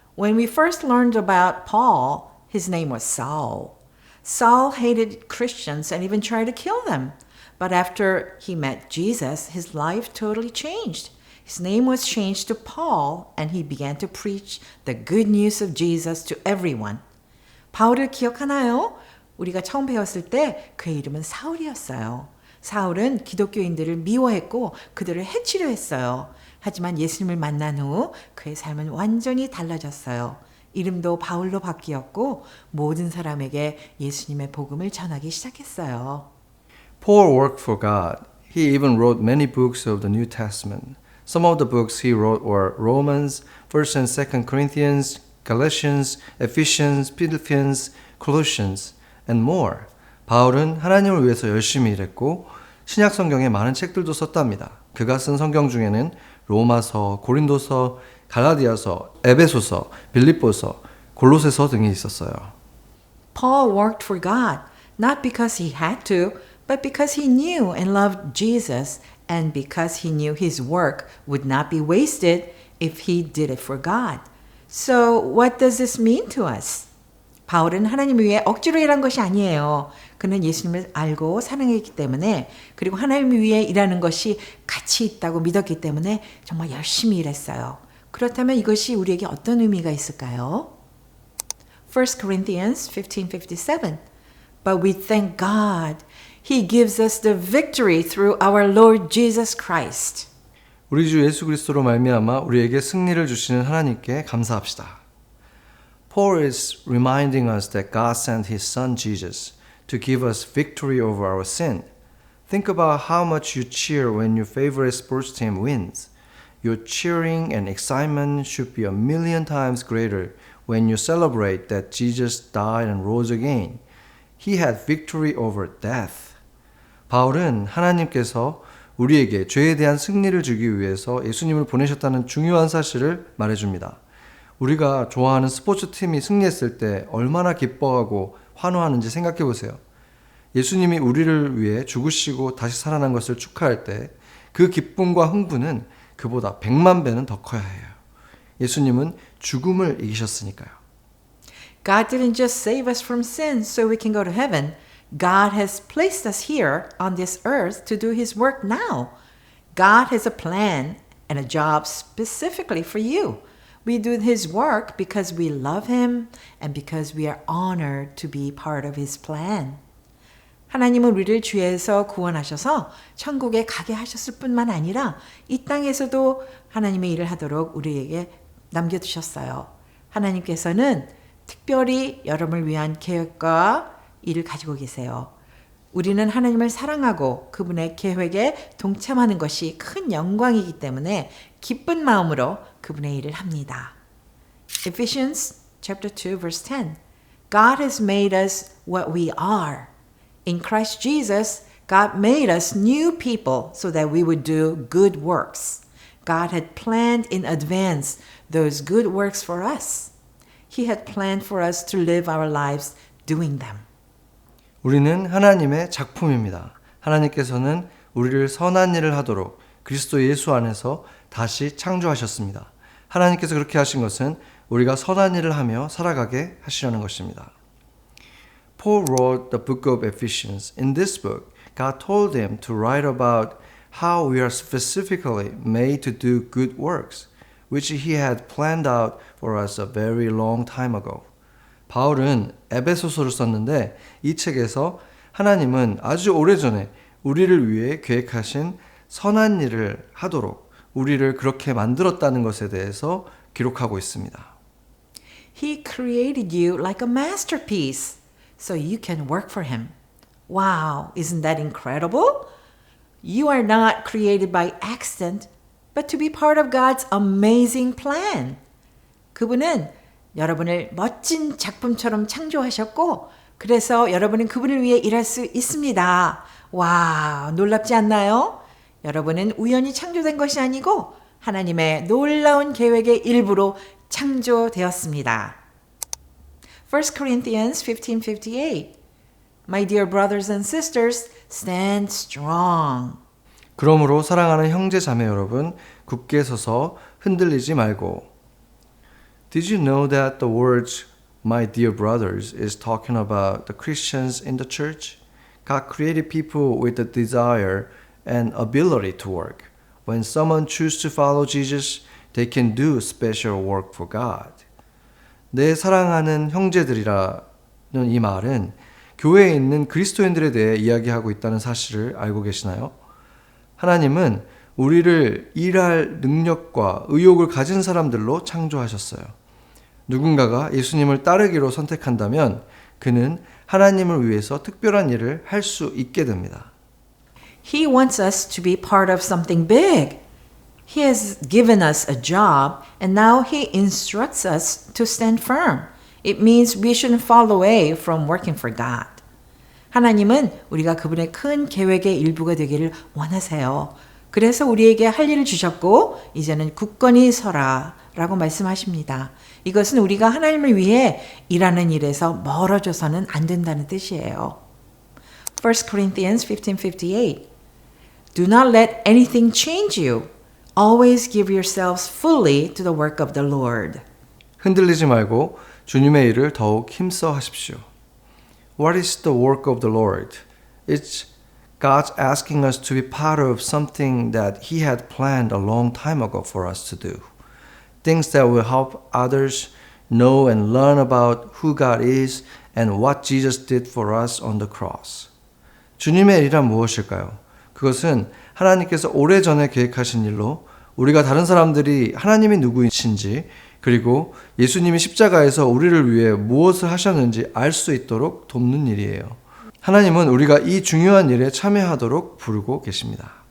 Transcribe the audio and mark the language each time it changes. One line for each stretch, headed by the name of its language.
English: When we first learned about Paul, his name was Saul. Saul hated Christians and even tried to kill them. But after he met Jesus, his life totally changed. His name was changed to Paul and he began to preach the good news of Jesus to everyone.
Korean: 바울을 기억하나요? 우리가 처음 배웠을 때 그의 이름은 사울이었어요. 사울은 기독교인들을 미워했고 그들을 해치려 했어요. 하지만 예수님을 만난 후 그의 삶은 완전히 달라졌어요. 이름도 바울로 바뀌었고 모든 사람에게 예수님의 복음을 전하기 시작했어요.
English: Paul worked for God. He even wrote many books of the New Testament. Some of the books he wrote were Romans, 1st and 2nd Corinthians, Galatians, Ephesians, Philippians, Colossians, and more.
Korean: 바울은 하나님을 위해서 열심히 일했고 신약 성경에 많은 책들도 썼답니다. 그가 쓴 성경 중에는 로마서, 고린도서, 갈라디아서, 에베소서, 빌립보서, 골로새서 등이 있었어요.
English: Paul worked for God, not because he had to, but because he knew and loved Jesus and because he knew his work would not be wasted if he did it for God. So what does this mean to us?
Korean: 바울은 하나님을 위해 억지로 일한 것이 아니에요. 그는 예수님을 알고 사랑했기 때문에 그리고 하나님을 위해 일하는 것이 가치 있다고 믿었기 때문에 정말 열심히 일했어요. 그렇다면 이것이 우리에게 어떤 의미가 있을까요?
English: 1 Corinthians 15:57 But we thank God. He gives us the victory through our Lord Jesus Christ.
Korean: 우리 주 예수 그리스도로 말미암아 우리에게 승리를 주시는 하나님께 감사합시다.
English: Paul is reminding us that God sent his son Jesus to give us victory over our sin. Think about how much you cheer when your favorite sports team wins. Your cheering and excitement should be a million times greater when you celebrate that Jesus died and rose again. He had victory over death.
Korean: 바울은 하나님께서 우리에게 죄에 대한 승리를 주기 위해서 예수님을 보내셨다는 중요한 사실을 말해줍니다. 우리가 좋아하는 스포츠팀이 승리했을 때 얼마나 기뻐하고 환호하는지 생각해 보세요. 예수님이 우리를 위해 죽으시고 다시 살아난 것을 축하할 때 그 기쁨과 흥분은 그보다 100만 배는 더 커야 해요. 예수님은 죽음을 이기셨으니까요.
English: God didn't just save us from sin so we can go to heaven. God has placed us here on this earth to do his work now. God has a plan and a job specifically for you. We do his work because we love him and because we are honored to be part of his plan.
Korean: 하나님은 우리를 죄에서 구원하셔서 천국에 가게 하셨을 뿐만 아니라 이 땅에서도 하나님의 일을 하도록 우리에게 남겨두셨어요. 하나님께서는 특별히 여러분을 위한 계획과 일을 가지고 계세요. 우리는 하나님을 사랑하고 그분의 계획에 동참하는 것이 큰 영광이기 때문에 기쁜 마음으로 그분의 일을 합니다. Ephesians
English: chapter 2, verse 10. God has made us what we are. In Christ Jesus, God made us new people so that we would do good works. God had planned in advance those good works for us. He had planned for us to live our lives doing them.
Korean: 우리는 하나님의 작품입니다. 하나님께서는 우리를 선한 일을 하도록 그리스도 예수 안에서 다시 창조하셨습니다. 하나님께서 그렇게 하신 것은 우리가 선한 일을 하며 살아가게 하시려는 것입니다.
English: Paul wrote the book of Ephesians. In this book, God told him to write about how we are specifically made to do good works, which he had planned out for us a very long time ago.
Korean: 바울은 에베소서를 썼는데 이 책에서 하나님은 아주 오래전에 우리를 위해 계획하신 선한 일을 하도록 우리를 그렇게 만들었다는 것에 대해서 기록하고 있습니다.
English: He created you like a masterpiece so you can work for him. Wow, isn't that incredible? You are not created by accident, but to be part of God's amazing plan.
Korean: 그분은 여러분을 멋진 작품처럼 창조하셨고, 그래서 여러분은 그분을 위해 일할 수 있습니다. 와, 놀랍지 않나요? 여러분은 우연히 창조된 것이 아니고 하나님의 놀라운 계획의 일부로 창조되었습니다.
English: 1 Corinthians 15:58 My dear brothers and sisters, stand strong.
Korean: 그러므로 사랑하는 형제 자매 여러분, 굳게 서서 흔들리지 말고.
English: Did you know that the words my dear brothers is talking about the Christians in the church? God created people with the desire and ability to work. When someone chooses to follow Jesus, they can do special work for God.
Korean: 내 사랑하는 형제들이라는 이 말은 교회에 있는 그리스도인들에 대해 이야기하고 있다는 사실을 알고 계시나요? 하나님은 우리를 일할 능력과 의욕을 가진 사람들로 창조하셨어요. 누군가가 예수님을 따르기로 선택한다면 그는 하나님을 위해서 특별한 일을 할 수 있게 됩니다.
English: He wants us to be part of something big. He has given us a job and now he instructs us to stand firm. It means we shouldn't fall away from working for God.
Korean: 하나님은 우리가 그분의 큰 계획의 일부가 되기를 원하세요. 그래서 우리에게 할 일을 주셨고 이제는 굳건히 서라 라고 말씀하십니다. 이것은 우리가 하나님을 위해 일하는 일에서 멀어져서는 안 된다는 뜻이에요.
English: 1 Corinthians 15:58 Do not let anything change you. Always give yourselves fully to the work of the Lord.
Korean: 흔들리지 말고 주님의 일을 더욱 힘써 하십시오.
English: What is the work of the Lord? It's God's asking us to be part of something that He had planned a long time ago for us to do. Things that will help others know and learn about who God is and what Jesus did for us on the cross.
Korean: 주님의 일이란 무엇일까요? 그것은 하나님께서 오래전에 계획하신 일로 우리가 다른 사람들이 하나님이 누구이신지 그리고 예수님이 십자가에서 우리를 위해 무엇을 하셨는지 알 수 있도록 돕는 일이에요. 하나님은 우리가 이 중요한 일에 참여하도록 부르고 계십니다.